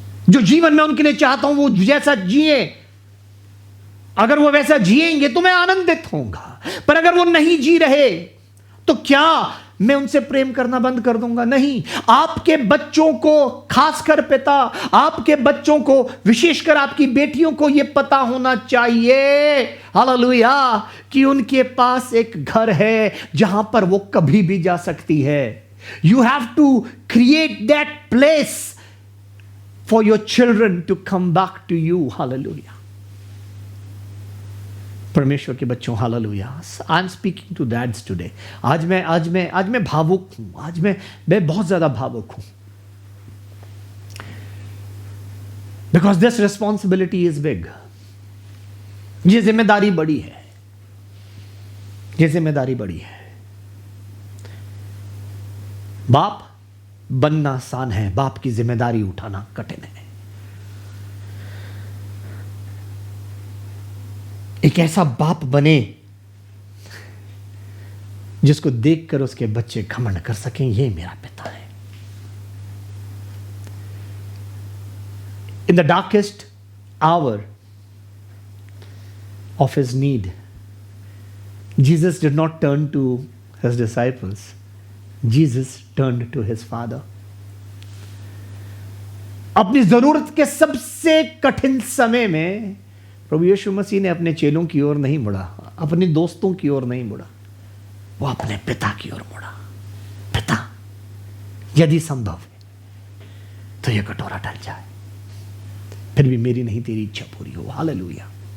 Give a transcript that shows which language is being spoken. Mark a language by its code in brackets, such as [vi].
[hi] जो जीवन में उनके लिए चाहता हूं वो जैसा जिए, अगर वो वैसा जिएंगे तो मैं आनंदित होऊंगा, पर अगर वो नहीं जी रहे तो क्या मैं उनसे प्रेम करना बंद कर दूंगा? नहीं। आपके बच्चों को, खासकर पिता, आपके बच्चों को, विशेषकर आपकी बेटियों को यह पता होना चाहिए, हालेलुया, कि उनके पास एक घर है जहां पर वो कभी भी जा सकती है। [en] You have to create that place for your children to come back to you. Hallelujah. [hi] परमेश्वर के बच्चों, hallelujah. [en] I am speaking to dads today. [hi] आज मैं भावुक हूं, आज मैं बहुत ज्यादा भावुक हूं, [en] Because this responsibility is big. [hi] ये जिम्मेदारी बड़ी है, ये जिम्मेदारी बड़ी है। बाप बनना आसान है, बाप की जिम्मेदारी उठाना कठिन है। एक ऐसा बाप बने जिसको देखकर उसके बच्चे घमंड कर सकें, ये मेरा पिता है। [en] In the darkest hour of his need, Jesus did not turn to his disciples. Jesus turned to his Father. [hi] अपनी जरूरत के सबसे कठिन समय में प्रभु यीशु मसीह ने अपने चेलों की ओर नहीं मुड़ा, अपने दोस्तों की ओर नहीं मुड़ा, वो अपने पिता की ओर मुड़ा। पिता, यदि संभव है तो यह कटोरा टल जाए, फिर भी मेरी नहीं तेरी इच्छा पूरी हो। हालेलुया।